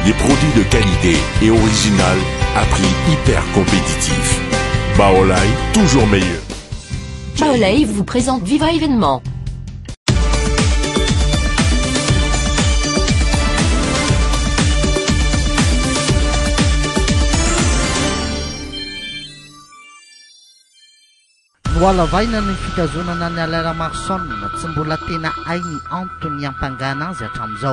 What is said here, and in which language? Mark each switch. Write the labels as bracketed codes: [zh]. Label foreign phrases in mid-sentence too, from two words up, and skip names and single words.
[fr] Des produits de qualité et original à prix hyper compétitif. Baolai, toujours meilleur. Baolai vous présente Viva Événement. [mg] Noalavaina ny fitazonana ny Alain Marson tsy mbola tena hainy antony hampangana azy hatramin'izao.